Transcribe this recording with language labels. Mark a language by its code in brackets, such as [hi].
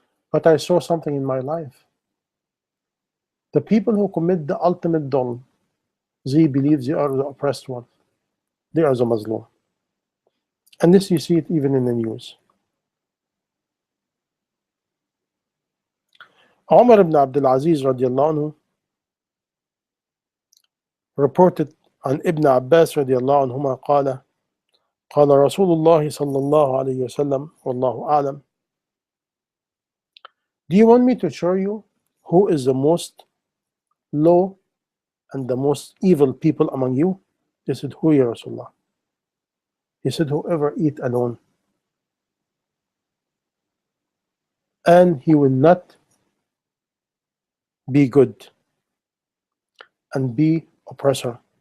[en] But I saw something in my life. The people who commit the ultimate dhulm, they believe they are the oppressed one. They are the Muslim. And this you see it even in the news. [ar] Umar ibn Abdul Aziz radiallahu anhu reported عن ابن عباس رضي الله عنهما قال قال رسول الله صلى الله عليه وسلم والله أعلم. [en] Do you want me to show you who is the most low and the most evil people among you? They said, who, Ya Rasulullah? He said, whoever eat alone and he will not be good and be oppressor.